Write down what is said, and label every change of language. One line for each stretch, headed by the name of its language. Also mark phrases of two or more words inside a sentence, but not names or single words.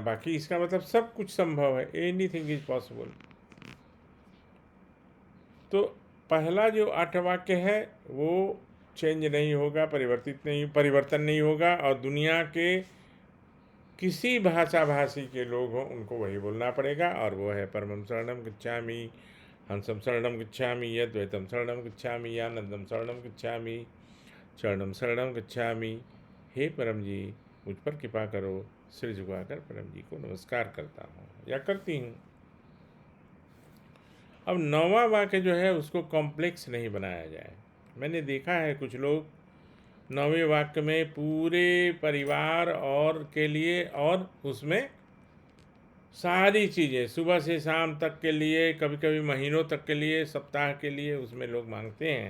Hindi: बाकी इसका मतलब सब कुछ संभव है,
English: anything is possible.
Hindi: तो पहला जो 8 वाक्य है वो चेंज नहीं होगा, परिवर्तन नहीं होगा, और दुनिया के किसी भाषा भाषी के लोग हों उनको वही बोलना पड़ेगा। और वो है
Sanskrit: परमं शरणं गच्छामि, हंसं शरणं गच्छामि, यद्वैतं शरणं गच्छामि, आनंदं शरणं गच्छामि, शरणं शरणं गच्छामि।
Hindi: हे परम जी, मुझ पर कृपा करो। सिर झुकाकर परम जी को नमस्कार करता हूँ या करती हूँ। अब 9वां वाक्य जो है उसको कॉम्प्लेक्स नहीं बनाया जाए। मैंने देखा है कुछ लोग 9वें वाक्य में पूरे परिवार और के लिए, और उसमें सारी चीज़ें सुबह से शाम तक के लिए, कभी कभी महीनों तक के लिए, सप्ताह के लिए, उसमें लोग मांगते हैं।